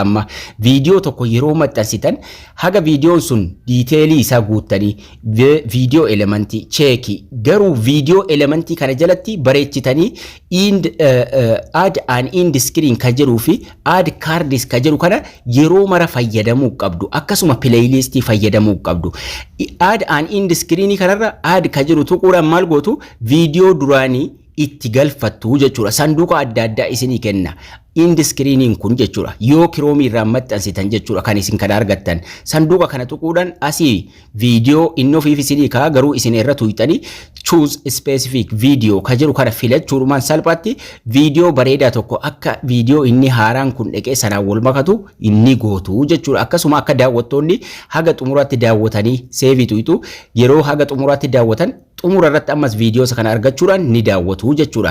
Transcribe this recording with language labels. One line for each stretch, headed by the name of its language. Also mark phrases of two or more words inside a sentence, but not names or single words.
Oromo: Amma viidiyoo tokko yeroo maxxansitan haga viidiyoon sun diiteelii isaa guuttanii viidiyoo elementii cheeki garuu viidiyoo elementii kana jalatti bareechitanii
English: add an indis screen
Oromo: ka jedhuu fi
English: add cards
Oromo: ka jedhu kana yeroo mara fayyadamuu qabdu akkasuma playlist fayyadamuu qabdu.
English: Add an end screen
Oromo: kanarra add ka jedhu tuquudhaan maal gootu viidiyoo duraanii itti galfattu jechuudha. Sanduuqa adda addaa isinii kenna. Indi screeniin kun jechuudha. Yoo Chrome irraa maxxansitan jechuudha kan isin kana argattan. Sanduuqa kana tuquudhaan asii viidiyoo inni ofiif isinii kaa garuu isin irra tuqxanii
English: choose specific video
Oromo: ka jedhu kana filachuudhaan salphaatti viidiyoo bareedaa tokko akka viidiyoo inni haaraan kun dhaqee sanaan wal makatu inni gootu jechuudha. Akkasuma akka daawwattoonni haga xumuraatti daawwatanii save tuqxu yeroo haga xumuraatti daawwatan xumura irratti ammas viidiyoo kana argachuudhaan ni daawwatu jechuudha.